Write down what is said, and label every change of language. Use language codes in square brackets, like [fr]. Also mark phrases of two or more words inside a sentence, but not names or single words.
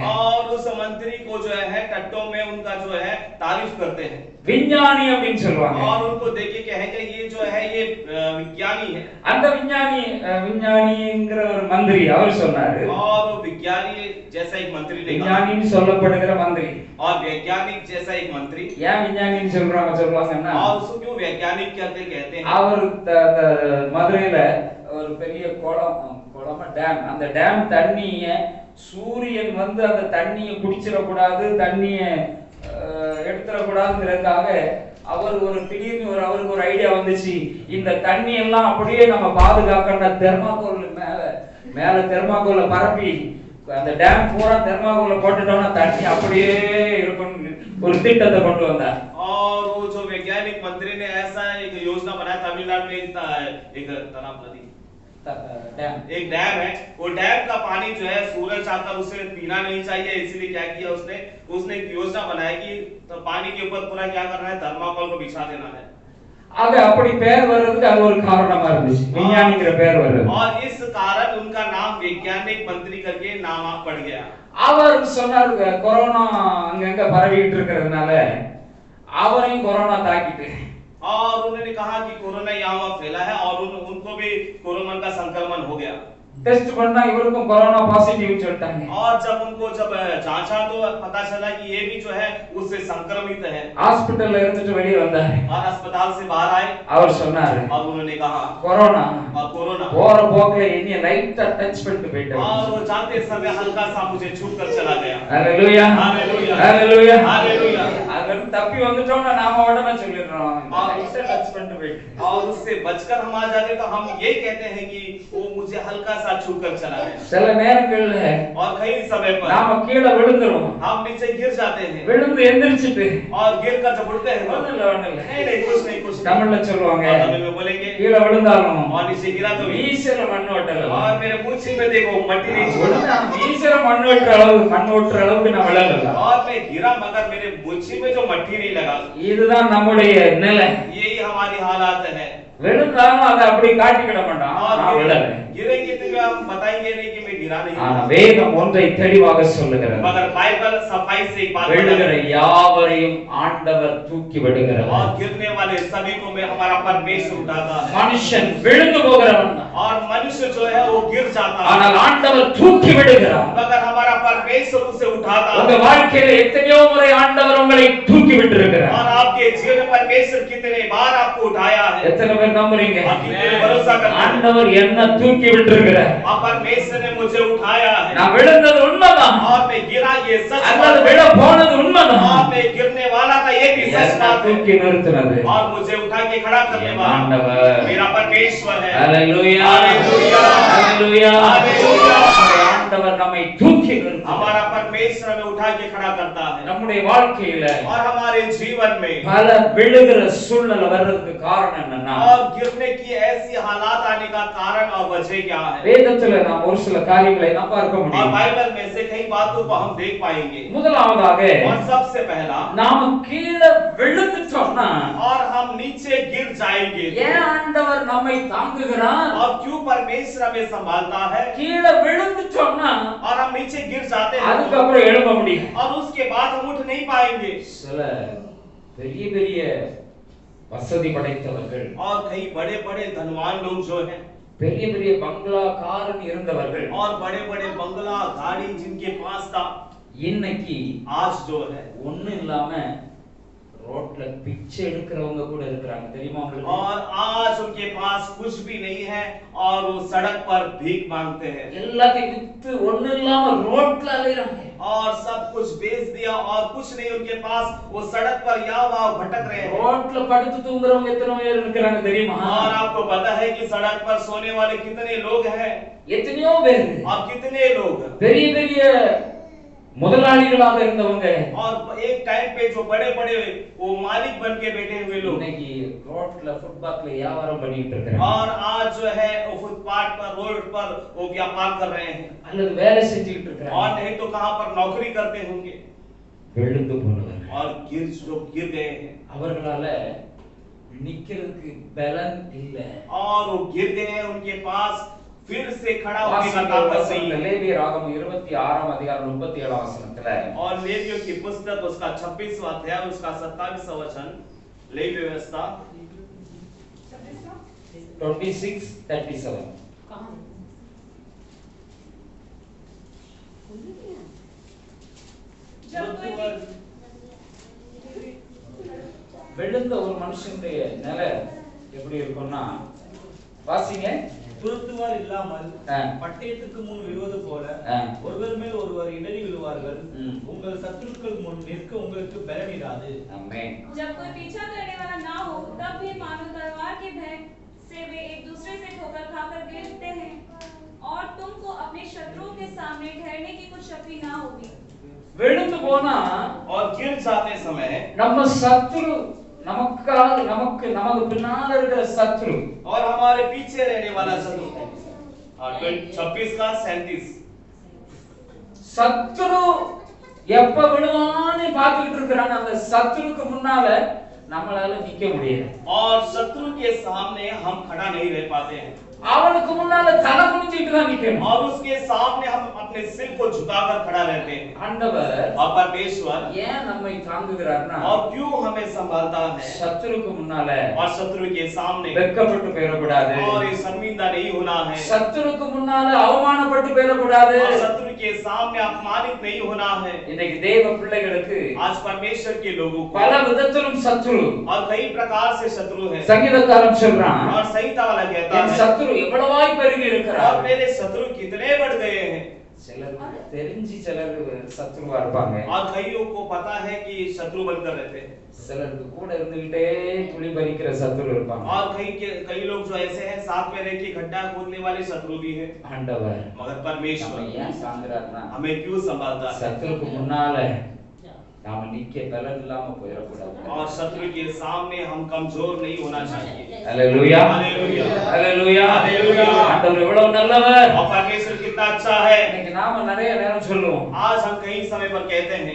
[hi] और उस मंत्री को जो है टट्टों में उनका जो है तारीफ करते हैं [ta] விஞ்ஞானி அப்படின்னு சொல்லுவாங்க. [hi] और उनको देख के कहेंगे ये जो है ये विज्ञानी है [ta] அந்த விஞ்ஞானிங்கிற ஒரு மந்திரி அவர் சொன்னாரு. [hi] और विज्ञानी जैसा एक मंत्री ने कहा [ta] விஞ்ஞானின்னு சொல்லப்படுகிற மந்திரி. [hi] और वैज्ञानिक जैसा एक मंत्री [ta] ஏன் விஞ்ஞானின்னு சொல்றாங்கன்னா [hi] और उसको क्यों वैज्ञानिक कहते हैं [ta] அவர் மதுரையில ஒரு பெரிய குளமா டேம், அந்த டேம் தண்ணிய சூரியன் வந்து அந்த தண்ணியை குடிச்சிட கூடாது, தண்ணிய எடுத்துட கூடாதுங்கிறதுக்காக அவர் ஒரு திடீர்னு அவருக்கு ஒரு ஐடியா வந்துச்சு, இந்த தண்ணி எல்லாம் அப்படியே நம்ம பாதுகாக்கணும்னா தெர்மாகோல் மேல தெர்மாகோல பரப்பி அந்த டேம் பூரா தெர்மாகோல போட்டுட்டோம்னா தண்ணி அப்படியே இருக்கும் ஒரு திட்டத்தை கொண்டு வந்தார். [hi] और वो जो वैज्ञानिक मंत्री ने ऐसा एक योजना बनाया तमिलनाडु में एक तालाब नदी डैम एक डैम है वो डैम का पानी जो है सूरज आकर उसे पीना नहीं चाहिए इसलिए क्या किया उसने एक योजना बनाई कि तो पानी के ऊपर पूरा क्या करना है थर्माकोल को बिछा देना है [ta] அது அப்படி பேர் வர்றதுக்கு அது ஒரு காரணமா இருந்துச்சு விஞ்ஞானிங்கிற பேர் வருது [hi] और इस कारण उनका नाम वैज्ञानिक मंत्री करके नाम पड़ गया [ta] அவர் சொன்னாரு கொரோனா அங்கங்க பரவிட்டு இருக்கிறதுனால அவரையும் கொரோனா தாக்கிட்டு [hi] और उन्होंने कहा कि कोरोना यहाँ फैला है और उनको भी कोरोना का संक्रमण हो गया [ta] टेस्ट பண்ணா இவருக்கும் கொரோனா பாசிட்டிவ் சொல்லிட்டாங்க [hi] और जब जांचा तो पता चला कि ये भी जो है उससे संक्रमित है [ta] ஹாஸ்பிடல்ல இருந்துட்டு வெளிய வந்தாரு [hi] और अस्पताल से बाहर आए [ta] அவர் சொன்னாரு [hi] और उन्होंने कहा [ta] कोरोना போற போக்குல என்னைய லைட்டா டச் பண்ணிட்டு போயிட்டாரு [hi] और वो जाते समय हल्का सा मुझे छू कर चला गया हालेलुया हालेलुया हालेलुया हालेलुया [ta] अगर तப்பி வந்துட்டோம்னா நாம உடனே சொல்லிடுறோம் லைட்டா டச் பண்ணிட்டு போயிட்டு [hi] और उससे बचकर हम आ जाते तो हम ये कहते हैं कि वो मुझे हल्का सा छू कर चला गया [ta] சில நேரங்கள்ல [hi] और कई समय पर [ta] நாம கீழ விழுந்துறோம் [hi] हम नीचे गिर जाते हैं [ta] விழுந்து எந்திரிச்சிட்டு [hi] और गिर कर जब उठते हैं [ta] ஒண்ணும் இல்ல [hi] नहीं कुछ [ta] தமிழ்ல சொல்லுவாங்க [hi] तमिल में बोलेंगे [ta] கீழ விழுந்தாலும் [hi] और नीचे गिरा तो [ta] ஈஸ்வர மண் ஓட்டல [hi] और मेरे मूछी में देखो मट्टी नहीं छोड़ा [ta] ஈஸ்வர மண் ஓட்டுற அளவுக்கு நான் விழல [hi] और मैं गिरा मगर मेरे मूछी में जो मट्टी नहीं लगा [ta] இதுதான் நம்முடைய நிலை [hi] यही हमारी हालात है [ta] விழுந்தாலும் அதை அப்படி காட்டிக்கிட மாட்டான் நான் விழல [hi] गिरेंगे तो हम बताएंगे नहीं कि मैं गिरा नहीं [ta] ஆனா வேதம் ஒன்றை தெளிவாக சொல்லுகிறது [hi] मगर बाइबल सफाई से एक बात [ta] விழுகிற யாவரையும் ஆண்டவர் தூக்கி விடுகிறார் [hi] और गिरने वाले सभी को मैं हमारा परमेश्वर उठाता है [ta] மனுஷன் விழுந்து போகிறவன் [hi] और मनुष्य जो है वो गिर जाता है [ta] ஆனால் ஆண்டவர் தூக்கி விடுகிறார் [hi] मगर हमारा परमेश्वर उसे उठाता है [ta] உங்க வாழ்க்கையில எத்தனையோ முறை ஆண்டவர் உங்களை தூக்கி விட்டிருக்கிறார் [hi] और आपके जीवन में परमेश्वर कितने बार आपको उठाया है [ta] எத்தனை பேர் நம்புறீங்க [hi] आप कितने भरोसा करते हैं [ta] ஆண்டவர் என்ன தூக்கி விட்டிருக்கிறார் [hi] और परमेश्वर ने मुझे उठाया है [ta] நான் விழுந்தது உண்மைதான் [hi] और मैं गिरा ये सच [ta] அல்லது விழ போனது உண்மைதான் [hi] और मैं गिरने वाला था ये भी सच बात है [ta] தூக்கி நிறுத்தினது [hi] और मुझे उठा के खड़ा करने वाला [ta] ஆண்டவர் [hi] मेरा परमेश्वर है हालेलुया हालेलुया हालेलुया हालेलुया [ta] ஆண்டவர் நம்மை தூக்கி நிறுத்துகிறார் [hi] हमारा परमेश्वर हमें उठा के खड़ा करता है [ta] நம்முடைய வாழ்க்கையில [hi] और हमारे जीवन में [ta] பல விழுகிற சூழ்நிலை வர்றதுக்கு காரணம் என்னன்னா [hi] और गिरने की ऐसी हालात आने का कारण और वजह क्या है [ta] வேதத்துல நாம் ஒரு சில காரியங்களை நாம் பார்க்க [hi] और [ta] முடியும் [hi] बाइबल में से कई बातों को हम देख पाएंगे [ta] முதலாவதாக [hi] और सबसे पहला [ta] நாம கீழ விழுந்துட்டோம்னா [hi] और हम नीचे गिर जाएंगे [ta] ஏன் ஆண்டவர் நம்மை தாங்குகிறார் [hi] और क्यों परमेश्वर हमें संभालता है [ta] கீழ விழுந்துட்டோம்னா [hi] और हम नीचे गिर जाते हैं [ta] அதுக்கு அப்புறம் எழும்ப முடியும் [hi] और उसके बाद हम उठ नहीं पाएंगे [ta] சில பெரிய பெரிய வசதி படைத்தவர்கள் [hi] और कई बड़े बड़े धनवान लोग जो हैं [ta] பெரிய பெரிய பங்களா காரன் இருந்தவர்கள் [hi] और बड़े बड़े बंगला गाड़ी जिनके पास था [ta] இன்னைக்கு [hi] आज जो है [ta] ஒண்ணு இல்லாம ரோட்ல பிச்சை எடுக்கிறவங்க கூட இருக்காங்க தெரியுமா உங்களுக்கு [hi] और आज उनके पास कुछ भी नहीं है और वो सड़क पर भीख मांगते हैं [ta] எல்லாத்தையும் வித்து ஒண்ணு இல்லாம ரோட்ல அலையறாங்க [hi] और सब कुछ बेच दिया और कुछ नहीं उनके पास वो सड़क पर या वहां भटक रहे हैं [ta] ரோட்ல படுத்து தூங்குறவங்க எத்தனை பேர் இருக்காங்க தெரியுமா [hi] और आपको पता है कि सड़क पर सोने वाले कितने लोग हैं [ta] எத்தனையோ பேர் [hi] और कितने लोग [ta] பெரிய பெரிய முதலாளிகளாக இருந்தவங்க [hi] और एक टाइम पे जो बड़े बड़े वो मालिक बन के बैठे हुए लोग [ta] இன்னைக்கு ரோட்ல ஃபுட்பாத்ல வியாபாரம் பண்ணிட்டு இருக்காங்க [hi] और आज जो है वो फुटपाथ पर रोड पर वो व्यापार कर रहे हैं [ta] அல்லது வேலை செஞ்சுட்டு இருக்காங்க [hi] और नहीं तो कहां पर नौकरी करते होंगे [ta] விழுந்து போனவங்க [hi] और गिर गए हैं [ta] அவர்களால நிக்கிறதுக்கு பலன் இல்ல [hi] और वो गिर गए हैं उनके पास फिर से खड़ा होने की ताकत नहीं है। [ta] லேவியர் ஆகமம் 26ஆம் அதிகாரம் 37ஆம் வசனத்துல [hi] और लेवियों की पुस्तक उसका 26वां अध्याय उसका 27वां वचन, लेवी व्यवस्था [ta] 26:37 விழுந்த ஒரு மனுஷனுடைய நிலை எப்படி இருக்கும்னா, வாசிங்க. துரத்துவார் இல்லாமல் பட்டயத்துக்கு முன் விழுவது போல ஒருவர் மேல் ஒருவர் இடறி விழுவார்கள். உங்கள் சத்துருக்கள் முன் நிற்க உங்களுக்கு பலனிராது. ஆமென். [hi] जब कोई पीछा करने वाला ना हो तब भी मानो तलवार के भय से वे एक दूसरे से ठोकर खाकर गिरते हैं और तुमको अपने शत्रुओं के सामने ठहरने की कुछ शक्ति ना होगी. [ta] விழுந்து போனா [hi] और गिर जाते समय [ta] நம்ம சத்துரு நமக்காக நமக்கு பின்னால இருக்கிற சத்துரு [hi] और हमारे पीछे रहने वाला शत्रु 26 का 37 [ta] சத்துரு எப்ப விழுவான்னு பார்த்துக்கிட்டு இருக்கிறான். அந்த சத்துருக்கு முன்னால நம்மளால நிக்க முடியாது. [hi] और शत्रु के सामने हम खड़ा नहीं रह पाते हैं. [ta] அவனுக்கு முன்னால தலை குனிஞ்சிட்டு தான் நிக்கணும். [hi] और उसके सामने हम अपने सिर को झुकाकर खड़ा रहते हैं. [ta] ஆண்டவர் [hi] और परमेश्वर [ta] ஏன் நம்மை தாங்குகிறார்னா, [hi] और क्यों हमें संभालता है? [ta] சத்துருக்கு முன்னால [hi] और शत्रु के सामने [ta] வெட்கப்பட்டு போயிடக்கூடாது. [hi] और ये शर्मिंदा नहीं होना है. [ta] சத்துருக்கு முன்னால அவமானப்பட்டு போயிடக்கூடாது. [hi] और शत्रु के सामने अपमानित नहीं होना है. [ta] இன்னைக்கு தேவ பிள்ளைகளுக்கு [hi] आज परमेश्वर के लोगों को [ta] பல விதத்திலும் சத்துரு. [hi] और कई प्रकार से शत्रु है. [ta] சங்கீதக்காரன் சொல்றான், [hi] और संहिता वाला कहता [ta] என் [hi] है [ta] சத்துரு எவ்வளவாய் பெருகி [hi] और [ta] இருக்கிறார். [hi] मेरे शत्रु कितने बढ़ गए हैं. [ta] சிலர் தெரிஞ்சு சிலர் சத்துருவா இருப்பாங்க. [hi] और कईयों को पता है कि शत्रु बनकर रहते हैं. [ta] சிலருக்கு கூட இருந்துகிட்டே துளி பறிக்கிற சத்துரு இருப்பாங்க. [hi] और कई लोग जो ऐसे हैं साथ में रह के गड्ढा खोदने वाले शत्रु भी हैं. [ta] ஆண்டவர் [hi] मगर परमेश्वर [ta] நம்ம ஏன் தாங்குறாருன்னா, [hi] हमें क्यों संभालता है? [ta] சத்துருக்கு முன்னால நாம நிக்க பலன் இல்லாம போயிடக்கூடாது. [hi] और शत्रु के सामने हम कमजोर नहीं होना चाहिए. हालेलुया हालेलुया हालेलुया हालेलुया. [ta] ஆண்டவர் எவ்வளவு நல்லவர். [hi] और परमेश्वर कितना अच्छा है. [ta] இன்னைக்கு நாம நிறைய நேரம் சொல்லுவோம், [hi] आज हम कई समय पर कहते हैं